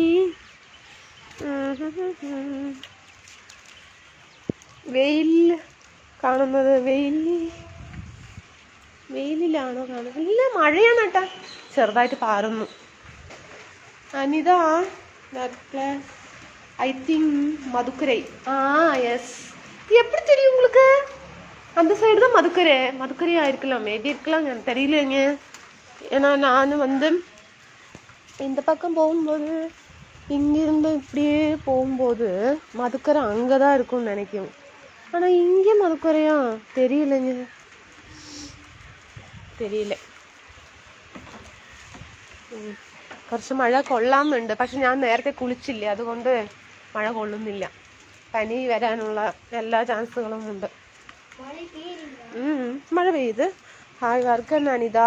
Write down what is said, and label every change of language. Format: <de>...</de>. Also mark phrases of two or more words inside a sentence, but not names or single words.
<ml>വെയിൽ കാണുന്നത്, വെയിലിലാണോ കാണുന്നത്? ഇല്ല, മഴയാണ് ഏട്ടാ, ചെറുതായിട്ട് പാറുന്നു.</ml> <en>അനിത I think മധുക്കരൈ. യെസ്.</en> <ta>எப்படி தெரியும் உங்களுக்கு? அந்த சைடு தான் மதுக்கரை ஆயிருக்கலாம், மேபி இருக்கலாம், எனக்கு தெரியலங்க. ஏன்னா நான் இந்த பக்கம் போகும்போது, இங்கிருந்து இப்படியே போகும்போது மதுக்கரை அங்கே தான் இருக்கும்னு நினைக்கும். ஆனால் இங்கே மதுக்கரையா தெரியல.</ta> <ml>കുറച്ച് മഴ കൊള്ളാമെന്നുണ്ട്, പക്ഷെ ഞാൻ നേരത്തെ കുളിച്ചില്ല, അതുകൊണ്ട് മഴ കൊള്ളുന്നില്ല. പനി വരാനുള്ള എല്ലാ ചാൻസുകളും ഉണ്ട്. മഴ പെയ്ത്. ഹായ്, വർക്ക് എന്നാണ് ഇതാ?</ml>